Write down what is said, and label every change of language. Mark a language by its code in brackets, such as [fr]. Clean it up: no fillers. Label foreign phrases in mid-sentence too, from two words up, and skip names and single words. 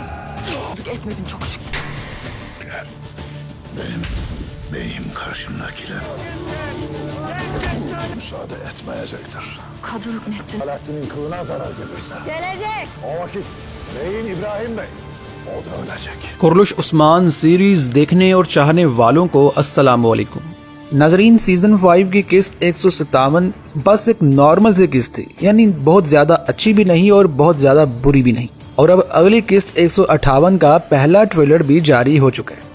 [tr] Etmedim çok şükür. Benim karşımdakiler müsaade etmeyecektir. Kadir hükmettim. Alaaddin'in kılına zarar gelirse Gelecek. o vakit beyin İbrahim Bey o da ölecek. [hi] कुरलुश उस्मान सीरीज देखने और चाहने वालों को [ar] السلام عليكم. [hi] नाजरीन, सीजन 5 की किस्त 157 बस एक नॉर्मल सी किस्त थी, यानी बहुत ज्यादा अच्छी भी नहीं और बहुत ज्यादा बुरी भी नहीं। और अब अगली किस्त 158 का पहला ट्रेलर भी जारी हो चुका है।